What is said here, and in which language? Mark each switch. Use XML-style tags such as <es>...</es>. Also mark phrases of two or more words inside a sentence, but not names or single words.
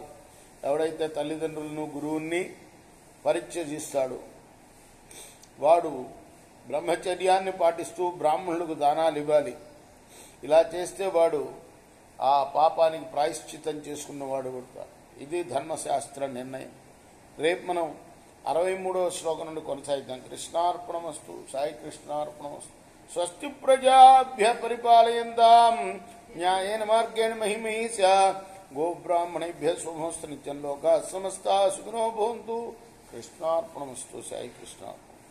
<te>ఎవడైతే తల్లిదండ్రులను, గురువుని పరిత్యజిస్తాడు వాడు బ్రహ్మచర్యాన్ని పాటిస్తూ బ్రాహ్మణులకు దానాలు ఇవ్వాలి. ఇలా చేస్తే వాడు ఆ పాపానికి ప్రాయశ్చితం చేసుకున్నవాడు అవుతాడు. ఇది ధర్మశాస్త్ర నిర్ణయం. రేపు మనం 63వ శ్లోకం నుండి కొనసాగిద్దాం. కృష్ణార్పణమస్తు. సాయి కృష్ణార్పణమస్తు.</te> <sa>స్వస్తి ప్రజాభ్య పరిపాలయంతాం న్యాయేన మార్గేణ మహిమహీశా గోబ్రాహ్మణేభ్య శుభమస్తు. నిత్యం లోకా సమస్తా సుఖినో భవంతు. కృష్ణార్పణమస్తు.</sa> <te>సాయి కృష్ణ.</te>